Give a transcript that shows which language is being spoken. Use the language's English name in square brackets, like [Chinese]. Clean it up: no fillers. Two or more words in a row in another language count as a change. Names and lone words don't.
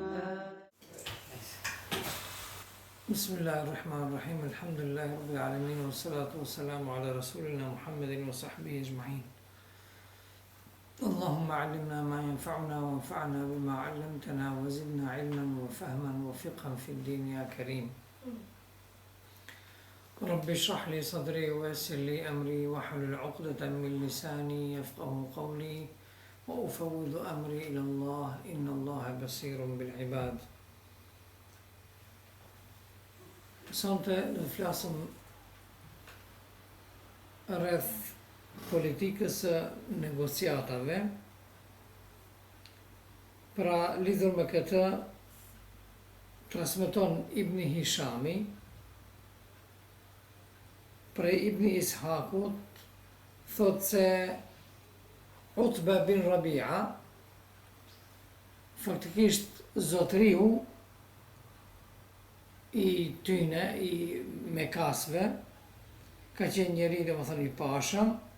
[Arabic] بسم الله الرحمن الرحيم الحمد لله رب العالمين والصلاة والسلام على رسولنا محمد وصحبه أجمعين اللهم علمنا ما ينفعنا وانفعنا بما علمتنا وزدنا علما وفهما وفقها في الدين يا كريم رب اشرح لي صدري ويسر لي أمري واحلل عقدة من لساني يفقه قولي وأفوض أمري إلى الله إن الله بصير بالعباد. [Albanian] Sonte do të flasim rreth politikës së negociatave. Pra lidhur me këtë transmeton Ibn Hishami prej Ibn Ishakut thot se Utba bin Rabia faktikisht zotriu i tyne, i Mekasve, ka qenë njeri dhe më thënë i pashëm,